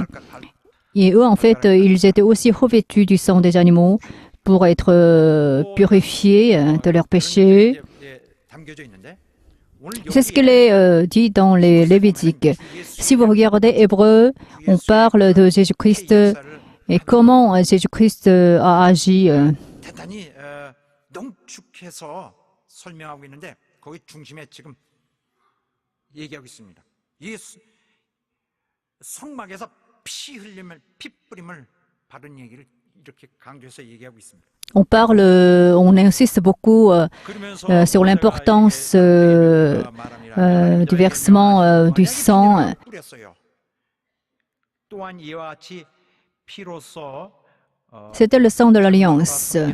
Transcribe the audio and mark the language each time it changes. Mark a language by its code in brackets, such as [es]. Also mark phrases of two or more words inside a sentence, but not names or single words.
[fr] Et eux, en fait, ils étaient aussi revêtus du sang des animaux pour être purifiés de leurs péchés. C'est ce qu'il est dit dans les Lévitiques. Si vous regardez Hébreu, on parle de Jésus-Christ et comment Jésus-Christ a agi. [ko] 대단히 농축해서 설명하고 있는데 거기 중심에 지금 얘기하고 있습니다. 이 성막에서 피 흘림을 피 뿌림을 받은 얘기를 이렇게 강조해서 얘기하고 있습니다. [fr] on insiste beaucoup sur l'importance du versement du sang. C'était le sang de l'Alliance.